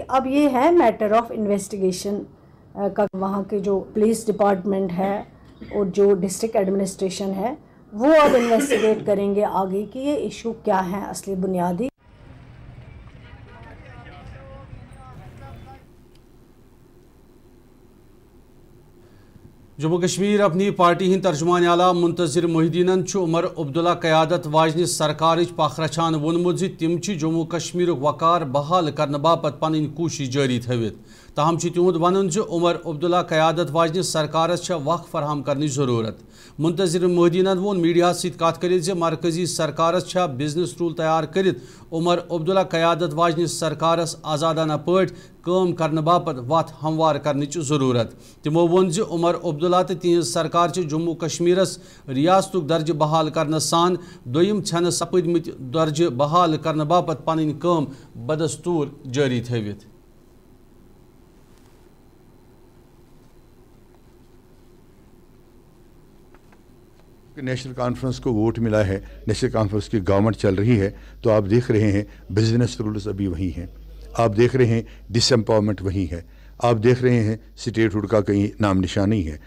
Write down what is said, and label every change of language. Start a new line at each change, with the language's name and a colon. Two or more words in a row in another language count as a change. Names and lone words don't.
Hindi: अब ये है
English: matter of investigation
Hindi: का, वहाँ के जो
English: police department
Hindi: है और जो
English: district administration
Hindi: है वो अब इन्वेस्टिगेट करेंगे आगे कि ये इशू क्या है असली बुनियादी।
Kashmiri: जम्मू कश्मीर अपनी पार्टी हिंद तर्जुमान आला मुंतजिर मोहिदीनन उमर अब्दुल्ला क़यादत वाजन सरकार पाखरछान वोनमुत तिम जम्मू कश्मीर वकार बहाल करने बापत पन कोशिश जारी थवित। ताहम तिहुंद वन उमर अब्दुल्ला क़यादत वाजन सरकारस वक़्त फराहम करने ज़रूरत। मुंतजिर मोहिदीनन वोन मीडिया कत कर मरकजी सरकारस
English: business rule
Kashmiri: तैयार कर उमर अब्दुल्ला क़यादत वाजन सरकारस आज़ादाना पट काम करने बापत वत हमवार करने ज़रूरत। तिमो वोन उमर अब्दुल्ला तो तिहज सरकार जम्मू कश्मीरस रियासतुक दर्ज बहाल करने सान दोयम छन सपदमित दर्ज बहाल करने बापत पन काम बदस्तूर जारी थवित।
Hindi: नेशनल कॉन्फ्रेंस को वोट मिला है, नेशनल कॉन्फ्रेंस की गवर्नमेंट चल रही है, तो आप देख रहे हैं
English: business rules
Hindi: अभी वही हैं, आप देख रहे हैं डिसएम्पावरमेंट वही है, आप देख रहे हैं स्टेटहुड का कहीं नाम निशान नहीं है।